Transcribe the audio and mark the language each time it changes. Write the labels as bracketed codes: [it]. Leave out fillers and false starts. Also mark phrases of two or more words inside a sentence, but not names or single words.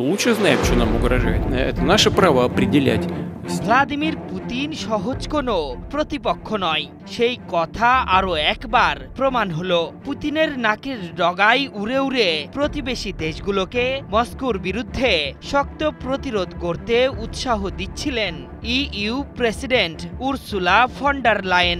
[ru] лучше знаем, что нам угрожает. Это наше право определять. [bn] ভ্লাদিমির পুতিন সহজ কোনো প্রতিপক্ষ নয়, সেই কথা আরো একবার প্রমাণ হলো। পুতিনের নাকের ডগায় উড়ে উড়ে প্রতিবেশী দেশগুলোকে মস্কোর বিরুদ্ধে শক্ত প্রতিরোধ করতে উৎসাহ দিচ্ছিলেন ইইউ প্রেসিডেন্ট উরসুলা ফন ডার লায়েন।